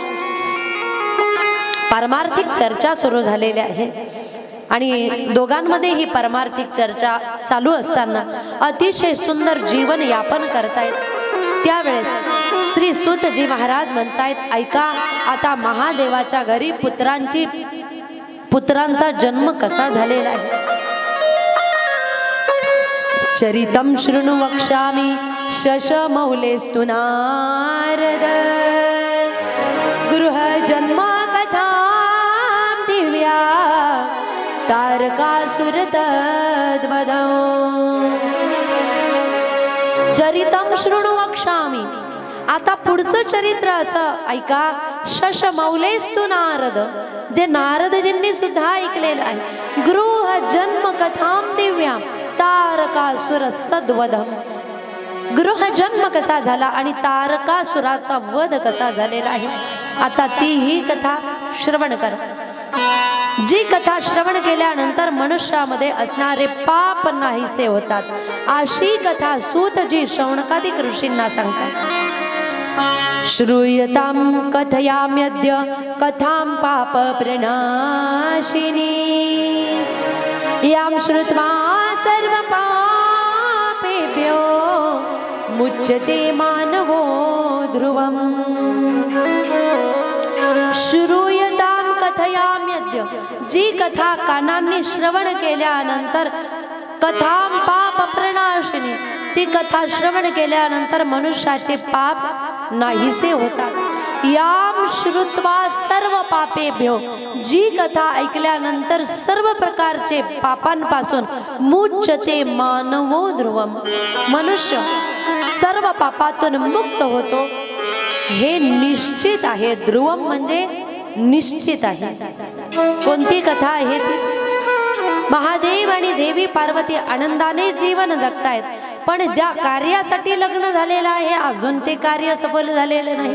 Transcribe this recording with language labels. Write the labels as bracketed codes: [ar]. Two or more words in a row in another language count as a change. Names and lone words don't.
[mr] पारमार्थिक चर्चा सुरू झालेली आहे आणि दोघांमध्ये ही पारमार्थिक चर्चा चालू असताना अतिशय सुंदर जीवन यापन करतायत. त्यावेळेस श्री सूतजी महाराज म्हणतायत, ऐका आता महादेवाच्या घरी पुत्रांचा जन्म कसा झालेला आहे. [sa] चरितम शृणु वक्ष्यामि शशमौलेस्तु नारद गृह जन्म कथा दिव्या तारकासुर तद्वदौ. चरितम शृणु वक्ष्यामि, [mr] आता पुढचं चरित्र असं ऐका. [sa] शशमौलेस्तु नारद, [mr] जे नारदजींनी सुद्धा ऐकलेलं आहे. [sa] गृह जन्म कथाम दिव्या तारकासुर तद्वदम्. [mr] गृह जन्म कसा झाला आणि तारकासुराचा वध कसा झालेला आहे, आता ती ही कथा श्रवण कर. जी कथा श्रवण केल्यानंतर मनुष्यामध्ये असणारे पाप नाहीसे होतात, अशी कथा सूतजी शौनकादिक ऋषींना सांगतात. [sa] श्रूयतां कथयाम्यद्य कथां पाप प्रणाशिनी यां श्रुत्वा सर्व पापेभ्यो मुच्यते मानवो ध्रुवम्. श्रूयतां कथयाम्यद्य, [mr] जी कथा कानांनी श्रवण केल्यानंतर [sa] कथां पाप प्रणाशिनी, [mr] ती कथा श्रवण केल्यानंतर मनुष्याचे पाप नाहीसे होतात. [sa] याम श्रुत्वा सर्व पापेभ्यो, [mr] जी कथा ऐकल्यानंतर सर्व प्रकारचे पापांपासून [sa] मुच्यते मानवो ध्रुवम, [mr] मनुष्य सर्व पापातून मुक्त होतो. हे निश्चित आहे. ध्रुवम म्हणजे निश्चित आहे. कोणती कथा आहे ती? महादेव आणि देवी पार्वती आनंदाने जीवन जगतायत, पण ज्या कार्यासाठी लग्न झालेलं आहे अजून ते कार्य सफल झालेले नाही.